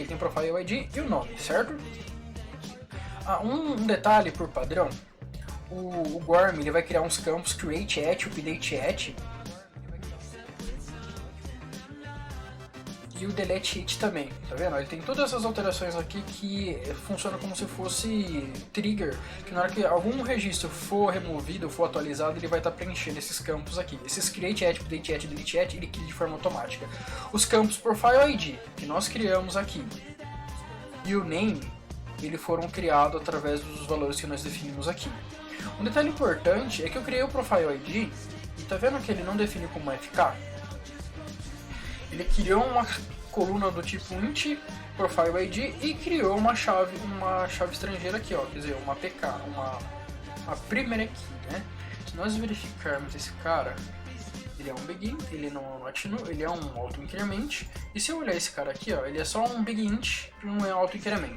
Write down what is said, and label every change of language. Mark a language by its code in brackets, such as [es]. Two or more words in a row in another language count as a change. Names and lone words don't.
[pt] Tem o [en] profile ID [pt] e o nome, certo? Um detalhe por padrão, o Gorm ele vai criar uns campos [en] create@, update@, [pt] e o [en] delete it [pt] também, tá vendo? Ele tem todas essas alterações aqui que funcionam como se fosse trigger, que na hora que algum registro for removido, for atualizado, ele vai estar preenchendo esses campos aqui. Esses [en] create at, update at, delete at, [pt] ele cria de forma automática. Os campos [en] profile ID, [pt] que nós criamos aqui, e o name, eles foram criados através dos valores que nós definimos aqui. Um detalhe importante é que eu criei o [en] profile ID, [pt] e tá vendo que ele não define como FK? Ele criou uma coluna do tipo [en] int profile ID [pt] e criou uma chave estrangeira aqui, ó, quer dizer, uma PK, uma [en] primary key, [pt] né? Se nós verificarmos esse cara, ele é um begin, ele não é um [en] not new, [pt] ele é um [en] auto increment, [pt] e se eu olhar esse cara aqui, ó, ele é só um begin, não é [en] auto increment.